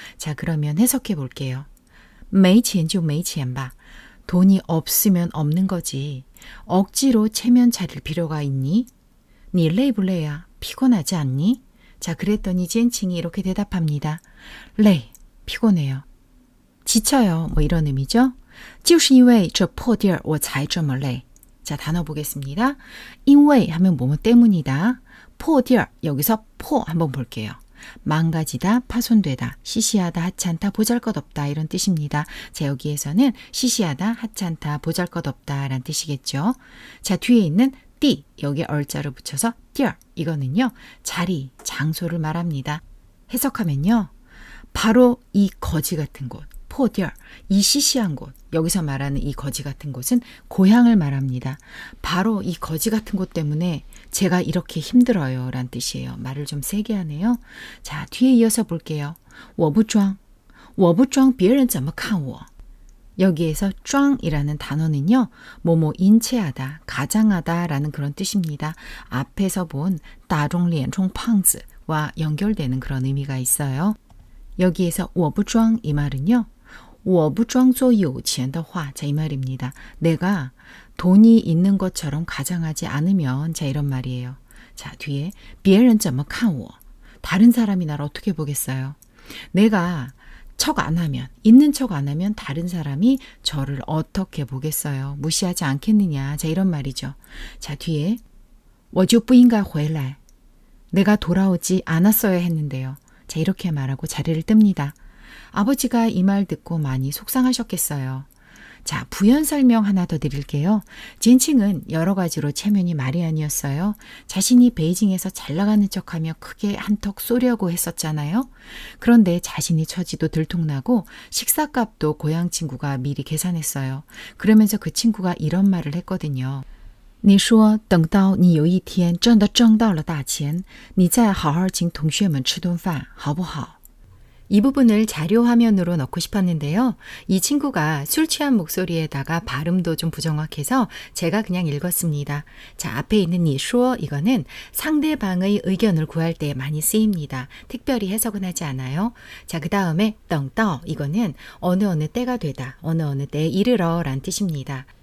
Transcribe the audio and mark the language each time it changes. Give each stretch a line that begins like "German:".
Korean: 자, 그러면 해석해 볼게요.
Chinese: 没钱就没钱吧.
Korean: 돈이 없으면 없는 거지. 억지로 체면 차릴 필요가 있니?
Chinese: 你累不累啊?
Korean: 피곤하지 않니? 자, 그랬더니 젠칭이 이렇게 대답합니다. 累, 피곤해요. 지쳐요. 뭐 이런 의미죠.
Chinese: 就是因为这破地儿我才这么累.
Korean: 자, 단어 보겠습니다. 因为 하면 뭐뭐 때문이다. 破地儿, 여기서 포 한번 볼게요. 망가지다, 파손되다, 시시하다, 하찮다, 보잘것없다 이런 뜻입니다. 자, 여기에서는 시시하다, 하찮다, 보잘것없다 라는 뜻이겠죠. 자, 뒤에 있는 띠, 여기 얼자를 붙여서 띠얼, 이거는요. 자리, 장소를 말합니다. 해석하면요. 바로 이 거지 같은 곳, 포디얼, 이 시시한 곳, 여기서 말하는 이 거지 같은 곳은 고향을 말합니다. 바로 이 거지 같은 곳 때문에 제가 이렇게 힘들어요 란 뜻이에요. 말을 좀 세게 하네요. 자, 뒤에 이어서 볼게요.
Chinese: 我不装,我不装别人怎么看我.
Korean: 여기에서 装이라는 단어는요. 뭐뭐 인체하다, 가장하다 라는 그런 뜻입니다. 앞에서 본 打肿脸充胖子와 연결되는 그런 의미가 있어요. 여기에서
Chinese: 我不装
Korean: 이 말은요.
Chinese: 我不装作有钱的话,
Korean: 자, 이 말입니다. 내가 돈이 있는 것처럼 가장하지 않으면, 자, 이런 말이에요. 자, 뒤에
Chinese: 别人怎么看我?
Korean: 다른 사람이 나를 어떻게 보겠어요? 내가 척 안 하면, 있는 척 안 하면 다른 사람이 저를 어떻게 보겠어요? 무시하지 않겠느냐? 자, 이런 말이죠. 자, 뒤에
Chinese: 我就不应该回来.
Korean: 내가 돌아오지 않았어야 했는데요. 자, 이렇게 말하고 자리를 뜹니다. 아버지가 이 말 듣고 많이 속상하셨겠어요. 자, 부연 설명 하나 더 드릴게요. 젠칭은 여러 가지로 체면이 말이 아니었어요. 자신이 베이징에서 잘 나가는 척하며 크게 한턱 쏘려고 했었잖아요. 그런데 자신이 처지도 들통나고 식사값도 고향 친구가 미리 계산했어요. 그러면서 그 친구가 이런 말을 했거든요.
Chinese: 你说等到你有一天真的挣到了大钱，你再好好请同学们吃顿饭，好不好?
Korean: 이 부분을 자료 화면으로 넣고 싶었는데요. 이 친구가 술 취한 목소리에다가 발음도 좀 부정확해서 제가 그냥 읽었습니다. 자, 앞에 있는 이说 이거는 상대방의 의견을 구할 때 많이 쓰입니다. 특별히 해석은 하지 않아요. 자, 그 다음에 等到 이거는 어느 때가 되다, 어느 때에 이르러 란 뜻입니다.